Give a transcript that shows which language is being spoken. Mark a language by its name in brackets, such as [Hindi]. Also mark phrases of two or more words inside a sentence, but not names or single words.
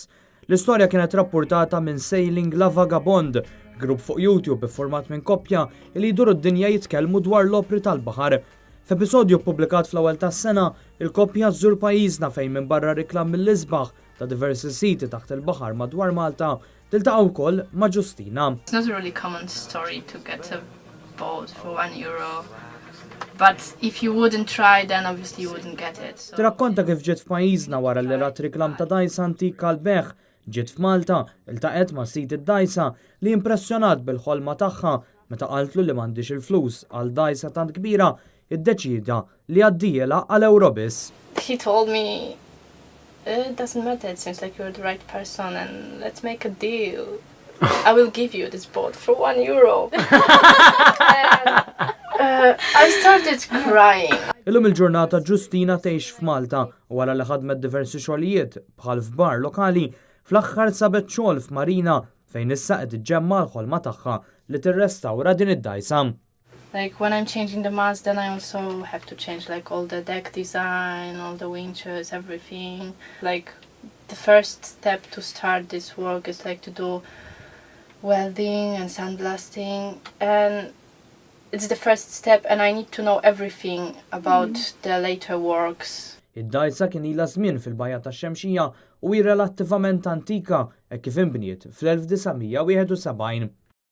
[Maltese] L-istorja kienet rapportata minn Sailing La Vagabond, grupp fuq YouTube iffurmat minn koppja li jduru d-dinja jitkellmu dwar l-opri tal-baħar. F'episodju ppubblikat fl-ewwel tas-sena, il-koppja żżur pajjiżna fejn minn barra riklam mill-isbaħ ta' diversi siti taħt il-baħar madwar Malta tiltaqgħu wkoll ma' Ġustina. [English] It's not a really common story to get a boat for €1. But if you wouldn't try, then obviously you wouldn't get it. [Maltese] Tirakkonta kif ġiet f'pajjiżna wara li rat riklam ta' dgħajsa antika l-beħ, ġiet f'Malta, iltaqet ma' sit id-dgħajsa li impressjonat bil-ħolma tagħha meta qaltlu li m'għandix il-flus għal dgħajsa tant kbira, iddeċida li għaddiela għal ewro biss. [English] He told me, it doesn't matter, it seems like you're the right person and let's make a deal. I will give you this boat for €1. I started crying. [Maltese] Illum il-ġurnata Ġustina tgħix f'Malta u wara li ħadmet diversi xogħlijiet bħal f'bar lokali, fl-aħħar sabet xogħol f'marina fejn issa qed iġġemma l-ħolma tagħha li tirrestawra din id-dgħajsa. [English] Like when I'm changing the mast, then I also have to change like all the deck design, all the winches, everything. Like the first step to start this work is like to do welding and sandblasting, and it's the first step and I need to know everything about the later works. [Maltese] Id-dgħajsa kien ilha żmien fil-Bajja tax-Xemxija u hi relattivament antika hekk kif inbniet fl-1971.